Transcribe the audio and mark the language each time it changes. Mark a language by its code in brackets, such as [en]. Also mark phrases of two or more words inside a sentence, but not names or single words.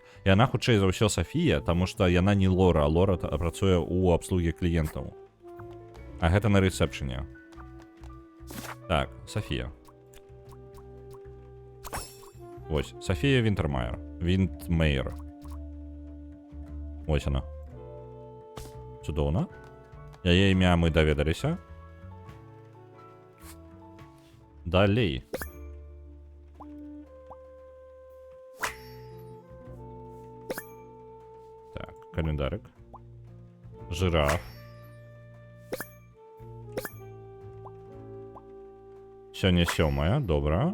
[be] Яна хутчэй за ўсё Сафія, таму што яна не Лора, а Лора працуе ў абслугі кліентаў. А гэта на рэсепшене. Так, Сафія. Вось, Сафія Вінтермайер. Вінтмейер. [uk] Ось вона. Чудово. [be] Яе імя мы даведаліся. Далей. Так, календарик. Жираф. Сёння 7, добра.